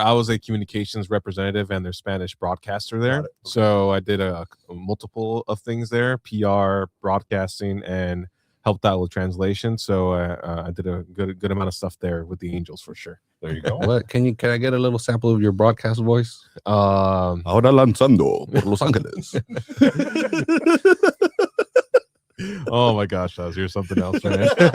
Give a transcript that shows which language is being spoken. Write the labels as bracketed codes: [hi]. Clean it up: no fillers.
[en] I was a communications representative and their Spanish broadcaster there. Got it. Okay. So I did a multiple of things there: PR, broadcasting, and helped out with translation. So I did a good amount of stuff there with the Angels for sure. There you go. What can I get a little sample of your broadcast voice? Um, [es] Ahora lanzando por Los Angeles. [en] oh my gosh, Oz, you're something else, man.